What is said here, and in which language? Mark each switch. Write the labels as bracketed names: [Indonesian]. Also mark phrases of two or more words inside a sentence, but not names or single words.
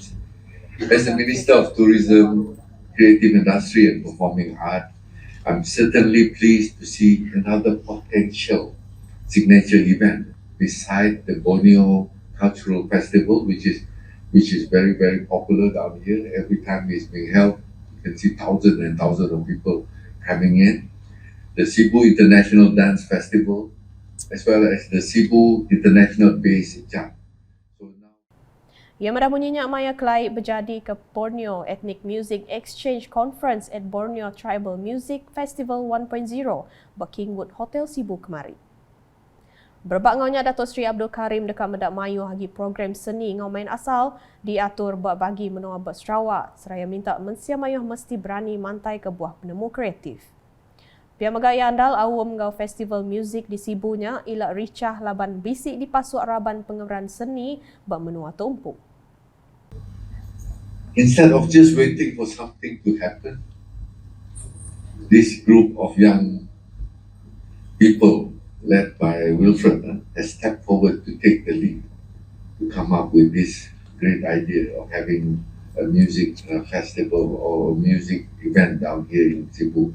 [English] As the Minister of Tourism, Creative Industry and Performing Art, I'm certainly pleased to see another potential signature event beside the Borneo Cultural Festival, which is very, very popular down here. Every time it's being held, you can see thousands and thousands of people coming in. The Sibu International Dance Festival, as well as the Sibu International Bass Jam. [Iban] Ia madah bunyinya maya kelai berjadi ke Borneo Ethnic Music Exchange Conference at Borneo Tribal Music Festival 1.0 bak Kingwood Hotel Sibu kemari. Berbak ngaunya Datuk Seri Abdul Karim dekat medak mayu hagi program seni ngau main asal diatur bak bagi menua bak Sarawak seraya minta mensia mayuh mesti berani mantai ke buah penemu kreatif. Pihak megaya andal awam ngau festival muzik di Sibunya ilak ricah laban bisik di pasuk raban pengemeran seni bak menua tumpuk. [English] Instead of just waiting for something to happen, this group of young people led by Wilfred has stepped forward to take the lead, to come up with this great idea of having a music festival or a music event down here in Sibu.